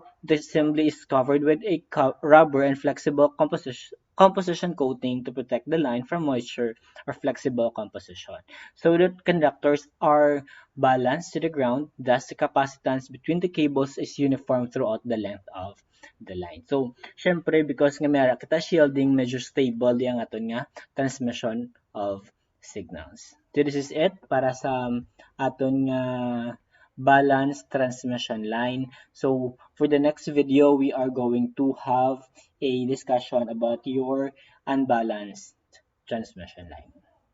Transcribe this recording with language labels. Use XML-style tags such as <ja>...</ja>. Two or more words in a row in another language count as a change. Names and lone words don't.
<en>The assembly is covered with a rubber and flexible composition coating to protect the line from moisture or flexible composition. So the conductors are balanced to the ground, thus the capacitance between the cables is uniform throughout the length of the line. So,</en> <hil>syempre, because nga meron kita shielding, medyo stable yung aton nga</hil> <en>transmission of signals. So, this is it</en> <hil>para sa aton nga</hil> <en>balanced transmission line. So, for the next video, we are going to have a discussion about your unbalanced transmission line.</en>